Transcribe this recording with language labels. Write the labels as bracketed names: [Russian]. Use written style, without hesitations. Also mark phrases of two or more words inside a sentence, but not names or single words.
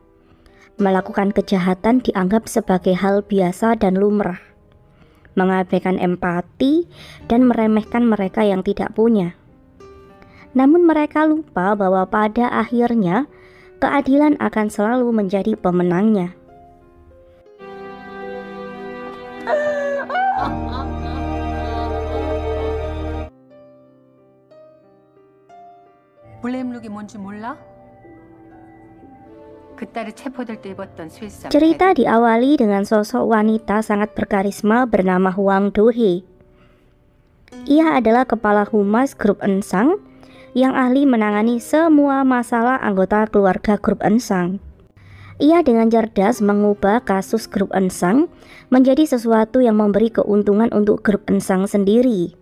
[Indonesian] Melakukan kejahatan dianggap sebagai hal biasa dan lumrah. Mengabaikan empati dan meremehkan mereka yang tidak punya. Namun mereka lupa bahwa pada akhirnya keadilan akan selalu menjadi pemenangnya. [Korean] 블레임룩이 뭔지 몰라? 그딸이 체포될 때 입었던 스위스. [Indonesian] Cerita diawali dengan sosok wanita sangat berkarisma bernama Hwang Do-hee. Ia adalah kepala humas grup Ensang yang ahli menangani semua masalah anggota keluarga grup Ensang. Ia dengan cerdas mengubah kasus grup Ensang menjadi sesuatu yang memberi keuntungan untuk grup Ensang sendiri.